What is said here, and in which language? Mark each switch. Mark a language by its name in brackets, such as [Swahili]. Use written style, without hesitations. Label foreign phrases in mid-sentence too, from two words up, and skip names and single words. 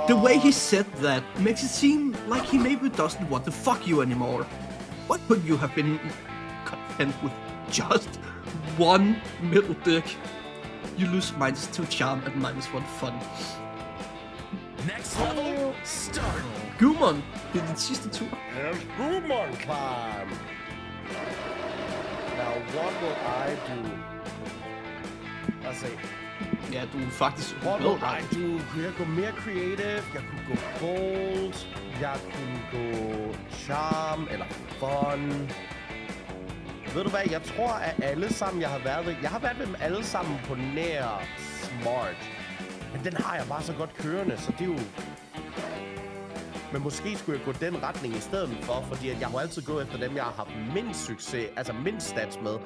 [English] The way he said that makes it seem like he maybe doesn't want to fuck you anymore. What could you have been content with just one middle dick? You lose -2 charm and -1 fun. Next level, start. [Danish] Gumon, det er din sidste tur. [English] It's Gumon time. Now what will I do? Let's see. [Danish] Ja, du er faktisk... [English] What will I do? [Danish] Kunne jeg gå mere creative? Jeg kunne gå bold. Jeg kunne gå charm eller fun. Ved du hvad? Jeg tror, at alle sammen, jeg har været ved dem alle sammen på nær smart. Men den har jeg bare så godt kørende, så det er jo... Men måske skulle jeg gå den retning i stedet for, fordi at jeg har altid gået efter dem, jeg har haft mindst succes, altså mindst stats med.